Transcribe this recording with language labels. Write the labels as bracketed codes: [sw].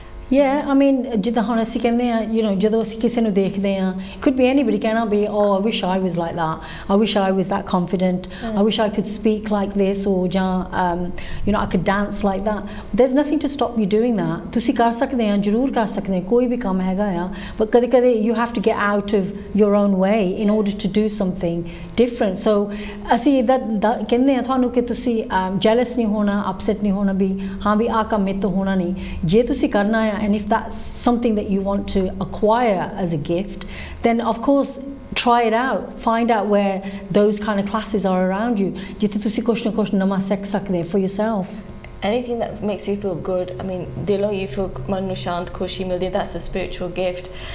[en] Yeah, I mean, [pa] ਜਿੱਦਾਂ ਹੁਣ ਅਸੀਂ ਕਹਿੰਦੇ ਆ, [en] you know, [pa] ਜਦੋਂ ਅਸੀਂ ਕਿਸੇ ਨੂੰ ਦੇਖਦੇ ਆ, [en] could be anybody, [pa] ਕਹਿਣਾ ਵੀ, [en] oh, I wish I was like that, I wish I was that confident, I wish I could speak like this, or ਜਾਂ you know, I could dance like that. There's nothing to stop you doing that. [pa] ਤੁਸੀਂ ਕਰ ਸਕਦੇ ਆ, ਜ਼ਰੂਰ ਕਰ ਸਕਦੇ ਆ, ਕੋਈ ਵੀ ਕੰਮ ਹੈਗਾ ਆ, [en] but [pa] ਕਦੇ-ਕਦੇ [en] you have to get out of your own way in order to do something different. [pa] So ਅਸੀਂ ਕਹਿੰਦੇ ਆ ਤੁਹਾਨੂੰ ਕਿ ਤੁਸੀਂ jealous ਨਹੀਂ ਹੋਣਾ, upset ਨਹੀਂ ਹੋਣਾ ਵੀ ਹਾਂ ਵੀ ਆਹ ਕੰਮ ਮੇਰੇ ਤੋਂ ਹੋਣਾ ਨਹੀਂ. ਜੇ ਤੁਸੀਂ ਕਰਨਾ ਆ, [en] and if that's something that you want to acquire as a gift, then of course try it out, find out where those kind of classes are around you, [pa] ਜਿੱਥੇ ਤੁਸੀਂ ਕੁਛ ਨਾ ਕੁਛ ਨਵਾਂ ਸਿੱਖ ਸਕਦੇ [en] for yourself. Anything that makes you feel good, I mean, dilo you feel [pa] man nu shant khushi mildi, [en] that's a spiritual gift.